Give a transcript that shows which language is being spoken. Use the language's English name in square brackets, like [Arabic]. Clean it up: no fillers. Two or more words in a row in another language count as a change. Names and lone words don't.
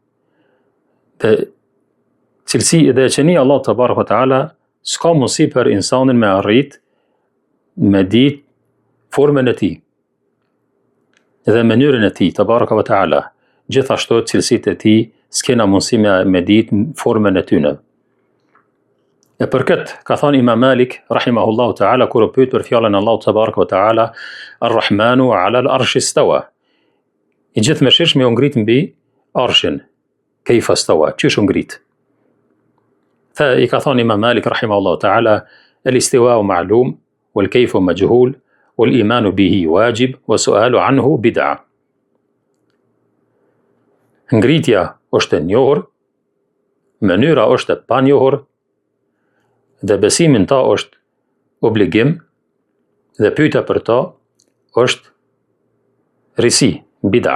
[Albanian] Dhe qenia Allah [Arabic] تبارك وتعالى [Albanian] s'ka mundësi për insanin me arrit me ditë formën e tij dhe mënyrën e tij [Arabic] تبارك وتعالى. [Albanian] Gjithashtu cilësitë e tij s'kena mundësi me ditë formën e tyne. E për këtë ka thënë Imam Malik [Arabic] رحمه الله تعالى [Albanian] kur u pyet për fjalën Allahu [Arabic] تبارك وتعالى الرحمن على العرش استوى. [Albanian] I gjithëmëshirshmi u ngrit mbi arshin. [Arabic] كيف استوى? [Albanian] Çish u ngrit? I ka thënë [Arabic] Imam Malik رحمه الله تعالى الاستواء معلوم والكيف مجهول والإيمان به واجب والسؤال عنه بدعة. [Albanian] Ngritja është e njohur, mënyra është e panjohur, dhe besimin ta është obligim, dhe pyetja për ta është risi, bid'a.